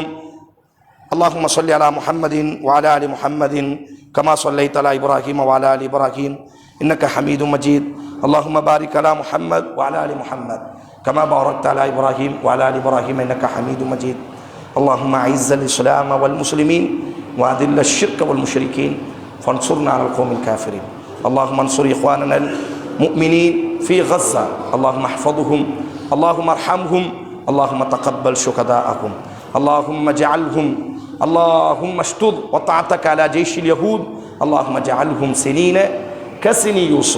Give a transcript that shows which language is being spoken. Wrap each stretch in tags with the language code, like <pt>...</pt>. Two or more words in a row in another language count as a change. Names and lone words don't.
<ar>اللهم صل على محمد وعلى آل محمد كما صليت على إبراهيم وعلى آل إبراهيم إنك حميد مجيد. اللهم بارك على محمد وعلى آل محمد كما باركت على إبراهيم وعلى آل إبراهيم إنك حميد مجيد. اللهم أعز الإسلام والمسلمين وأذل الشرك والمشركين فانصرنا على القوم الكافرين. اللهم انصر إخواننا المؤمنين في غزة، اللهم احفظهم، اللهم ارحمهم، اللهم تقبل شهداءهم، اللهم اجعلهم، اللهم اشتد وطاعتك على جيش اليهود، اللهم اجعلهم سنين كسن يوسف.</ar>